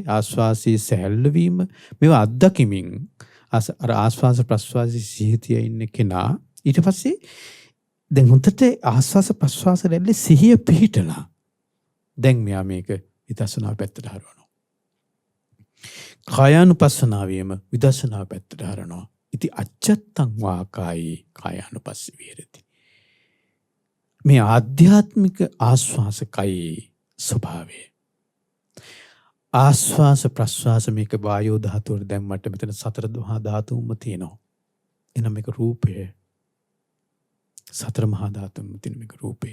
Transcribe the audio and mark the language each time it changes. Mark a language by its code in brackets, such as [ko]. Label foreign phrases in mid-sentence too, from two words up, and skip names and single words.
[si] ආස්වාසයේ සැහැල්ලු වීම මේවා අත්දැකීමින් අර ආස්වාස ප්‍රස්වාසයේ සිහිතිය ඉන්න කෙනා ඊට පස්සේ දැන් හොඳට ආස්වාස ප්‍රස්වාස රැල්ලේ සිහිය පිහිටලා දැන් මෙයා මේක විදර්ශනා පැත්තට හරවනවා. කායානුපස්සනාවේම විදර්ශනා පැත්තට හරවනවා. [pi] ඉති අච්චත්තං වා කායේ කායානුපස්සී විහෙරති. [si] මේ ආධ්‍යාත්මික ආස්වාසකයි ස්වභාවය. ආස්වාස ප්‍රස්වාස මේක වායෝ ධාතුවට දැම්මට මෙතන සතර මහා ධාතුන්ම තියෙනවා. එනම් මේක රූපය. සතර මහා ධාතුන්ම තියෙන මේක රූපය.